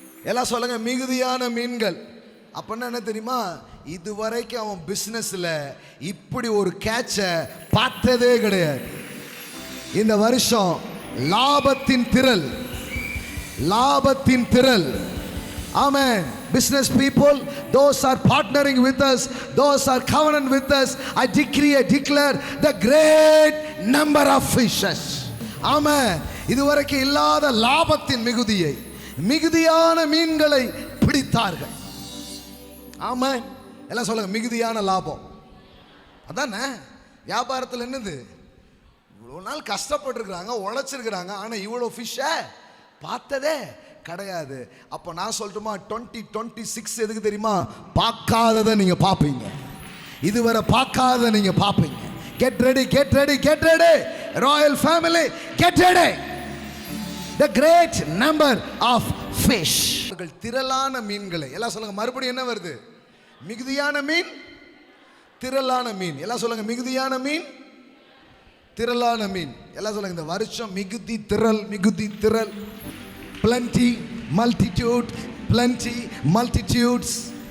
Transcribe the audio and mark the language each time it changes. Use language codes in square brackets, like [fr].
[ta] எல்லாம் சொல்லுங்க, மிகுதியான மீன்கள். அப்படின்னா என்ன தெரியுமா? இதுவரைக்கும் அவன் பிசினஸ்ல இப்படி ஒரு கேட்ச பார்த்ததே கிடையாது. இந்த வருஷம் லாபத்தின் திரள், லாபத்தின் திரள். [en] Amen. Business people, those are partnering with us, those are covenant with us, I decree and declare the great number of fishes. Amen. [ta] இதுவரைக்கும் இல்லாத லாபத்தின் மிகுதியை, மிகுதியான மீன்களை பிடித்தார்கள். ஆமென். எல்லாம் சொல்லுங்க, மிகுதியான லாபம். அதானே வியாபாரத்தில் என்னது? இவ்வளோ நாள் கஷ்டப்பட்டுருக்குறாங்க, உழைச்சிருக்கிறாங்க, ஆனால் இவ்வளோ ஃபிஷ்ஷை பார்த்ததே கிடையாது. அப்போ நான் சொல்லட்டுமா, 2026 எதுக்கு தெரியுமா? பார்க்காததை நீங்க பார்ப்பீங்க. இதுவரை பார்க்காததை நீங்க பார்ப்பீங்க. Get ready, get ready, get ready. Royal family, get ready. [en] The great number of fish. [ta] திரளான மீன்களை. எல்லாம் சொல்லுங்க, மறுபடியும் என்ன வருது? மிகுதியான மீன், திரளான மீன். எல்லாம் சொல்லுங்க, மிகுதியான மீன், திரளான மீன். எல்லாம் சொல்லுங்க, இந்த வருஷம் மிகுதி திரள், மிகுதி திரள். [en] Plenty, multitude, plenty, multitudes.